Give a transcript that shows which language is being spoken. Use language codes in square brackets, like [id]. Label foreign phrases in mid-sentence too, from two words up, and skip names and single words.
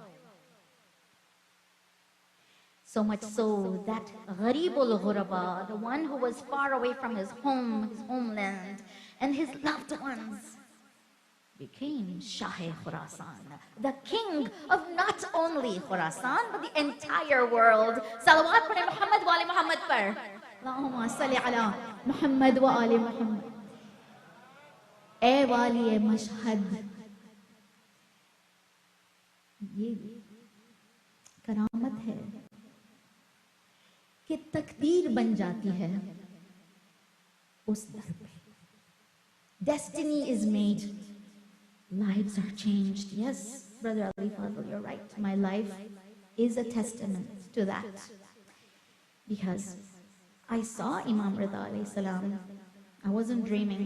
[en] So much so that Ghareebul Ghuraba, the one who was far away from his home, his homeland, and his loved ones, became Shah Khurasan, the king of not only Khurasan, but the entire world. [ar] صلوات پر محمد و آل محمد پر. اللهم صل على محمد وآل محمد. [ur] اے والیِ مشہد، یہ کرامت ہے کہ تقدیر بن جاتی ہے اس در پہ. [en] Destiny is made, lives are changed. Yes, Brother Ali Fadl, you're right. My life is a testament to that, because I saw Imam Rida [ar] عليه السلام. [en] I wasn't dreaming.